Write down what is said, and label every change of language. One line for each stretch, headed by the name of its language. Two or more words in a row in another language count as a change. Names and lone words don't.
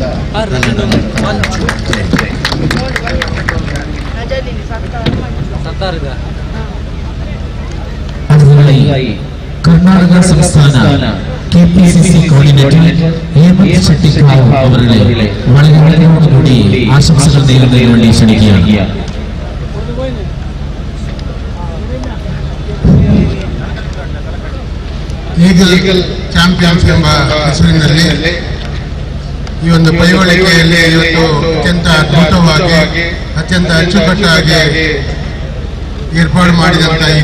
Kannada: ಕರ್ನಾಟಕ ಸಂಸ್ಥಾನ ಕೆಪಿಸಿಸಿ ಕೋಆರ್ಡಿನೇಟರ್ ಹೇಮಂತ್ ಶೆಟ್ಟಿಕಾವ್ ಅವರಿಗೆ ಒಳಗಡೆ
Malayalam: ಆಶಂಸകൾ നേരുന്നതിന് വേണ്ടി ക്ഷണിക്കുകയാണ്.
Kannada: ಈಗಲ್ ಚಾಂಪಿಯನ್ಸ್ ಎಂಬ ಹೆಸರಿನಲ್ಲಿ ಈ ಒಂದು ಪೈವಳಿಕೆಯಲ್ಲಿ ಇವತ್ತು ಅತ್ಯಂತ ಅದ್ಭುತವಾಗಿ ಅತ್ಯಂತ ಅಚ್ಚುಕಟ್ಟಾಗಿ ಏರ್ಪಾಡು ಮಾಡಿದಂಥ ಈ